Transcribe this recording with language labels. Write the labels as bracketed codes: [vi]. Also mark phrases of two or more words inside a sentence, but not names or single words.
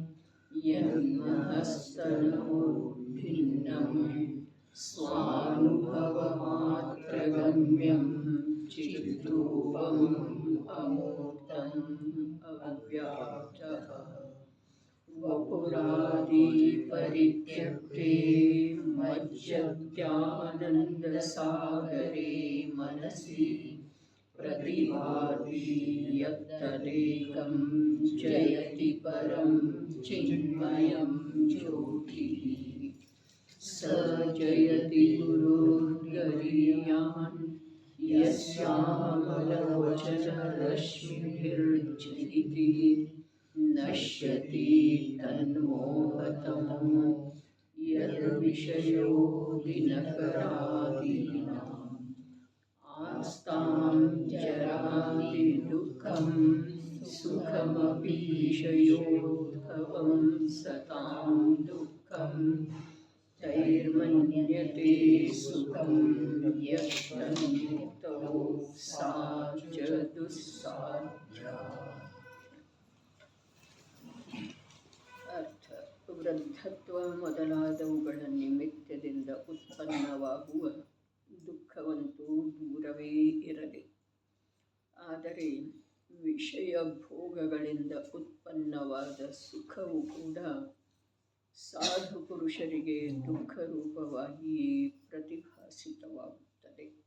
[sa] ಯನ್ಮನಸ್ತನೋರ್ಭಿನ್ನಂ ಸ್ವಾನುಭವಮಾತ್ರಗಮ್ಯಂ ಚಿದ್ರೂಪಂ ಅಮೂರ್ತಂ ಅವ್ಯಾಪ್ತಃ ವಪುರಾದಿ ಪರಿತ್ಯಕ್ತೆ ಮಜ್ಜತ್ಯಾನಂದಸಾಗರೇ ಮನಸಿ ಪ್ರತಿಭಾತಿ ಯತ್ತದೇಕಂ ಜಯತಿ ಪರಂ ಚಿನ್ಮಯಂ ಜ್ಯೋತಿಃ ಸ ಜಯತಿ ಗುರುರ್ಗರೀಯಾನ್ ಯಸ್ಯಾಮಲವಚನರಶ್ಮಿಭಿರ್ಜಯಿತಿ ನಶ್ಯತಿ ತನ್ಮೋಹತಮೋ ಯದ್ವಿಷಯೋ ದಿನಕರಾದೀನಾಂ ಆಸ್ತಾಂ ಜರಾತಿ ದುಃಖಂ ಸುಖಮಪೀಶಯೋದ್ಭವಂ ಸತಾಂ ದುಃಖಂ ತೈರ್ಮನ್ಯತೆ ಸುಖಂ ಯಷ್ಟನಿಮಿತ್ತೋ ಸಾ ಚ ದುಸ್ಸಾಧ್ಯ. [kn] ಅರ್ಥ: ವೃದ್ಧತ್ವ ಮೊದಲಾದವುಗಳ ನಿಮಿತ್ತದಿಂದ ಉತ್ಪನ್ನವಾಗುವ ದುಃಖವಂತೂ ದೂರವೇ ಇರಲಿ. ಆದರೆ ವಿಷಯ ಭೋಗಗಳಿಂದ ಉತ್ಪನ್ನವಾದ ಸುಖವು ಕೂಡ ಸಾಧು ಪುರುಷರಿಗೆ ದುಃಖ ರೂಪವಾಗಿ ಪ್ರತಿಭಾಸಿತವಾಗುತ್ತದೆ.